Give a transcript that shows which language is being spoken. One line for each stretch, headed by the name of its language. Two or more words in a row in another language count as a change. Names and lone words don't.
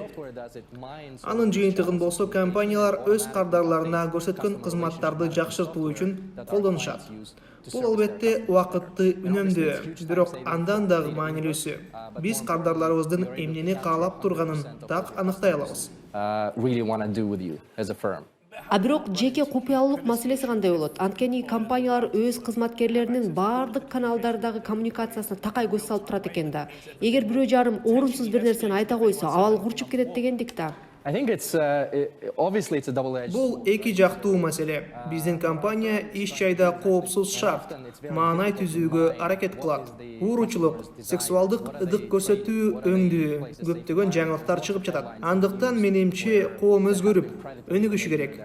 Kyrgyz: Анын жыйынтыгын болсо компаниялар өз кардарларына көрсөткөн кызматтарды жакшыртуу үчүн колдонушат. Бул албетте убакытты үнөмдөө, бирок андан дагы маанилүүсү. Биз кардарларыбыздын эмнени каалап турганын так аныктай алабыз.
English: Really want to do with you as a firm.
Kyrgyz: А бирок жеке купуялуулук маселеси кандай болот? Анткени компаниялар өз кызматкерлеринин баардык каналдардагы коммуникациясына такай көз салып турат экен да. Эгер бирөө жарым орунсуз бир нерсени айта койсо, абал курчуп кетет дегендик да.
English: I think obviously it's a double-edged.
Kyrgyz: Бул эки жактуу маселе. Биздин компания иш жайда коопсуз шарт, маанай түзүүгө аракет кылат. Ууручулук, сексуалдык ыдык көрсөтүү өңдүү, көптөгөн жаңылыктар чыгып жатат. Андыктан менимче коом өзгөрүп, өнүгүшү керек.